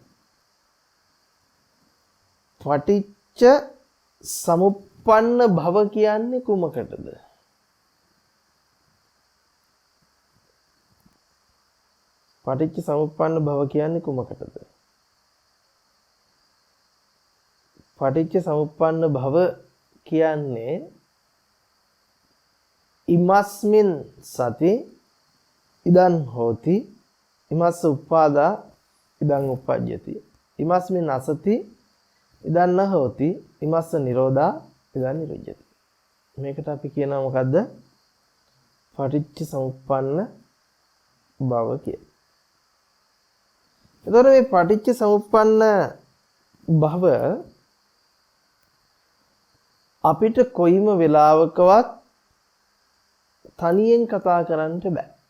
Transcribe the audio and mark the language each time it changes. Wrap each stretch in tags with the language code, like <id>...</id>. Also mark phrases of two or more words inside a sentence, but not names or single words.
<pi>පටිච්ච සමුප්පන්න භව</pi> <si>කියන්නේ කුමකටද?</si> <pi>පටිච්ච සමුප්පන්න භව</pi> <si>කියන්නේ කුමකටද?</si> <pi>පටිච්ච සමුප්පන්න භව කියන්නේ ඉමස්මින් සති ඉදන් හෝති ඉමස්ස උපාදා ඉදන් උපජ්ජති ඉමස්මින් අසති ඉදන් න හෝති ඉමස්ස නිරෝධා ඉදන් නිරුජ්ජති.</pi> <si>මේකට අපි කියනවා මොකද්ද?</si> <pi>පටිච්ච සමුප්පන්න භව</pi> <si>කියලා. එතකොට මේ</si> <pi>පටිච්ච සමුප්පන්න භව</pi> <si>අපිට කොයිම වෙලාවකවත් තනියෙන් කතා කරන්න බෑ.</si>